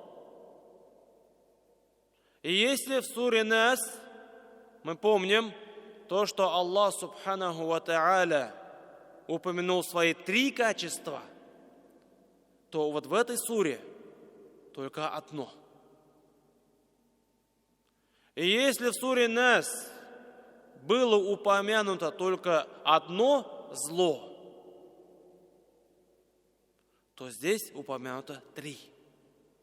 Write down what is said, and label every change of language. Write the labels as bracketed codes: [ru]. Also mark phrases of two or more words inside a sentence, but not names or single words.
[ru] И если в суре Нас мы помним то, что Аллах [ar] سبحانه وتعالى [ru] упомянул свои 3 качества, то вот в этой суре только одно. И если в суре Нас было упомянуто только одно зло, то здесь упомянуто 3.